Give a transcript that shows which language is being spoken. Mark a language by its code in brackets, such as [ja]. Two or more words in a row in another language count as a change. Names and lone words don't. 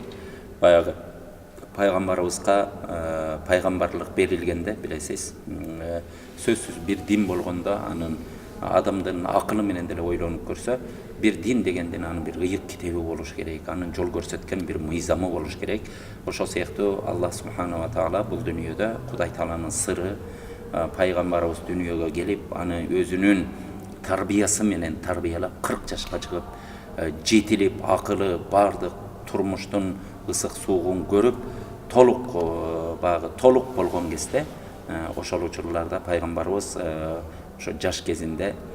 [ky] Баягы пайгамбарыбызга пайгамбарлык берилгенде, билесиз, сөзсүз бир дин болгондо анын адамдын акылы менен деле ойлонуп көрсө, бир дин дегенден анын бир ыйык китеби болуш керек, анын жол көрсөткөн бир мыйзамы болуш керек. Ошол сыяктуу [ar] الله سبحانه وتعالى [ky] бул дүйнөдө Кудай Тааланын сыры, пайгамбарыбыз дүйнөгө келип, аны өзүнүн тарбиясы менен тарбиялап 40 жашка чыгып, жетилип, акылы бардык турмуштун ысык суугун көрүп, толук болгон кезде ошол учурларда пайгамбарыбыз ошо жаш кезинде